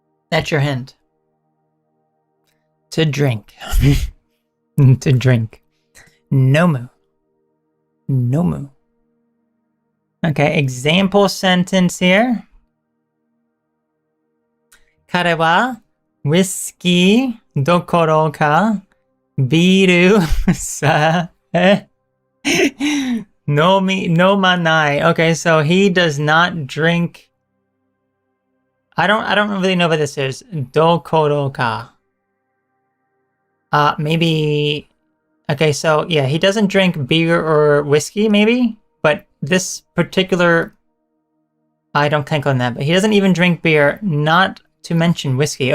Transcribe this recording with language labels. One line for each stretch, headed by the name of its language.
English: That's your hint. To drink. To drink. Nomu. Nomu. Okay, example sentence here.
Japanese: 彼はウイスキーどころかビールさえ飲まない.
English: Okay, so he does not drink. I don't really know what this is.
Japanese: どころか.
English: Maybe. Okay, so yeah, he doesn't drink beer or whiskey, maybe, but this particular, I don't click on that, but he doesn't even drink beer, not to mention whiskey.